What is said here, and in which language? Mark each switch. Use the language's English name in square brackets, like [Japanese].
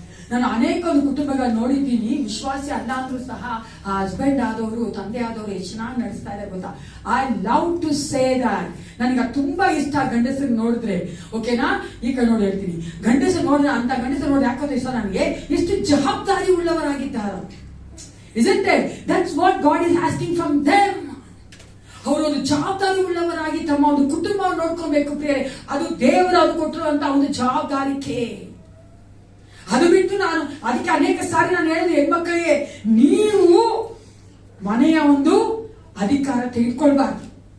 [Kannada] ನಾನು ಅನೇಕ ಒಂದು ಕುಟುಂಬಗಳು ನೋಡಿದ್ದೀನಿ, ವಿಶ್ವಾಸಿ ಅಲ್ಲ ಅಂದ್ರೂ ಸಹ ಆ ಹಸ್ಬೆಂಡ್ ಆದವರು, ತಂದೆ ಆದವರು ಎಷ್ಟು ಚೆನ್ನಾಗಿ ನಡೆಸ್ತಾ ಇದ್ದಾರೆ ಗೊತ್ತಾ. [English] I love to say that. [Kannada] ನನಗೆ ತುಂಬಾ ಇಷ್ಟ ಗಂಡಸರು ನೋಡಿದ್ರೆ. ಓಕೆನಾ? ಈಗ ನೋಡಿ ಹೇಳ್ತೀನಿ, ಗಂಡಸರು ನೋಡಿದ್ರೆ, ಅಂತ ಗಂಡಸರು ನೋಡಿ ಯಾಕಂದ್ರೆ ಇಷ್ಟ ನನಗೆ, ಎಷ್ಟು ಜವಾಬ್ದಾರಿ ಉಳ್ಳವರಾಗಿದ್ದಾರೆ. [English] Isn't it? That's what God is asking from them. [Kannada] ಅವರು ಒಂದು ಜವಾಬ್ದಾರಿ ಉಳ್ಳವರಾಗಿ ತಮ್ಮ ಒಂದು ಕುಟುಂಬವನ್ನು ನೋಡ್ಕೊಬೇಕು ಪ್ರಿಯರೇ. ಅದು ದೇವರು ಅದು ಕೊಟ್ಟಿರುವಂತ ಒಂದು ಜವಾಬ್ದಾರಿಕೆ. ಅದು ಬಿಟ್ಟು ನಾನು ಅದಕ್ಕೆ ಅನೇಕ ಸಾರಿ ನಾನು ಹೇಳಿದೆ, ಹೆಣ್ಮಕ್ಕಳಿಗೆ ನೀವು ಮನೆಯ ಒಂದು ಅಧಿಕಾರ ತೆಗೆದುಕೊಳ್ಬಾರ್ದು.